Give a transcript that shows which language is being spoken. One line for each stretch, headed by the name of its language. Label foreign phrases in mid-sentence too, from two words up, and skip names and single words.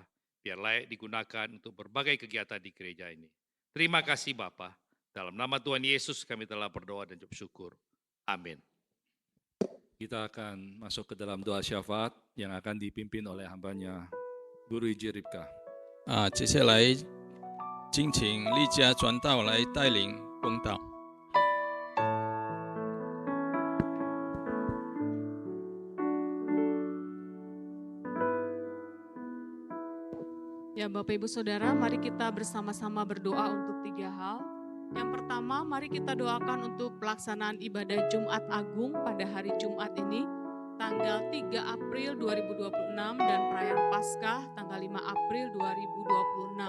Indonesian: Biar layak digunakan untuk berbagai kegiatan di gereja ini. Terima kasih Bapa. Dalam nama Tuhan Yesus kami telah berdoa dan ucap syukur. Amin. Kita akan masuk ke dalam doa syafaat yang akan dipimpin oleh hambanya Guru Iji Ripka.
Chinese: 接下来敬请立家传道来带领公道。
Indonesian: Ya Bapak Ibu Saudara, mari kita bersama-sama berdoa untuk 3 hal. Yang pertama, mari kita doakan untuk pelaksanaan ibadah Jumat Agung pada hari Jumat ini, tanggal 3 April 2026 dan perayaan Paskah tanggal 5 April 2026.